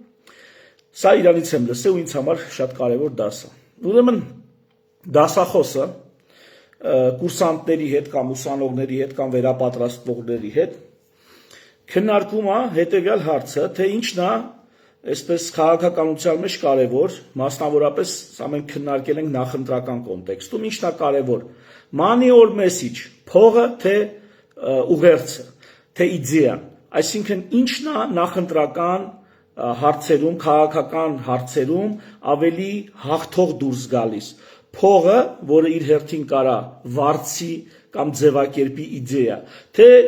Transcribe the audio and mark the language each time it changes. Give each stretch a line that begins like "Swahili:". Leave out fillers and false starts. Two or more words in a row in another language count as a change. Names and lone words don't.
Armenian: սա իրանից եմ լսել ու ինձ համար շատ կարևոր դաս է։ Ուրեմն դասախոսը կուրսանտների հետ կամ ուսանողների հետ կամ վերապատրաստվողների հետ քննարկում է հետեւյալ հարցը, թե ինչն է այսպես քաղաքականության մեջ կարևոր, մասնավորապես սա մենք քննարկել ենք նախընտրական կոնտեքստում, ինչն է կարևոր,
English: money or message,
Armenian: փողը թե ուղերձը, թե իդեան, այսինքն ինչն է նախընտրական հարցերում, քաղաքական հարցերում ավելի հաղթող դուրս գալիս, փողը, որը իր հերթին կարա վարձի կամ ձևակերպի իդեա, թե